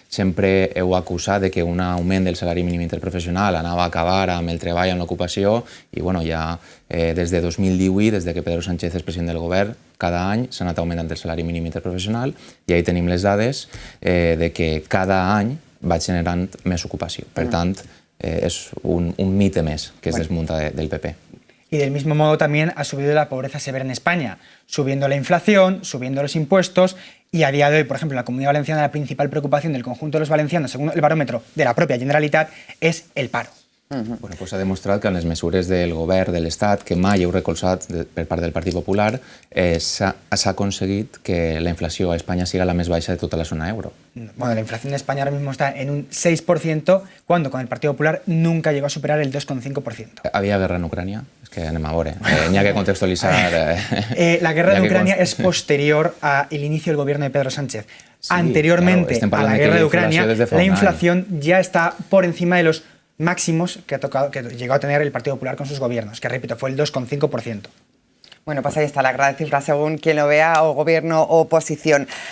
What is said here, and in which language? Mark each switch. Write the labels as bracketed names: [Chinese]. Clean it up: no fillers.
[Catalan] Sempre heu acusat de que un augment del salari mínim interprofessional anava a acabar amb el treball en l'ocupació i bueno, ja des de 2018, des que Pedro Sánchez és president del govern, cada any s'ha anat augmentant el salari mínim interprofessional i ahí tenim les dades de que cada any va generant més ocupació. Per tant, es un mite més que es desmunta del PP. [Spanish] Y del mismo modo también ha subido la pobreza severa en España, subiendo la inflación, subiendo los impuestos y a día de hoy, por ejemplo, en la Comunidad Valenciana la principal preocupación del conjunto de los valencianos, según el barómetro de la propia Generalitat, es el paro. [Catalan] Bueno, pues ha demostrat que en les mesures del govern de l'Estat, que mai heu recolzat per part del Partit Popular, s'ha aconseguit que la inflació a Espanya siga la més baixa de tota la zona euro. [Spanish] Bueno, la inflación en España ahora mismo está en un 6%, cuando con el Partido Popular nunca llegó a superar el 2,5%. [Catalan] Havia guerra en Ucrània? És que anem a veure. N'hi ha que contextualitzar... [Spanish] La guerra de Ucrania es posterior al inicio del gobierno de Pedro Sánchez. Sí, anteriormente claro, a la guerra de Ucrania, la inflación ya está por encima de los máximos que llegó a tener el Partido Popular con sus gobiernos, que repito, fue el 2,5%. Bueno, pues ahí está la gran cifra según quien lo vea, o gobierno o oposición.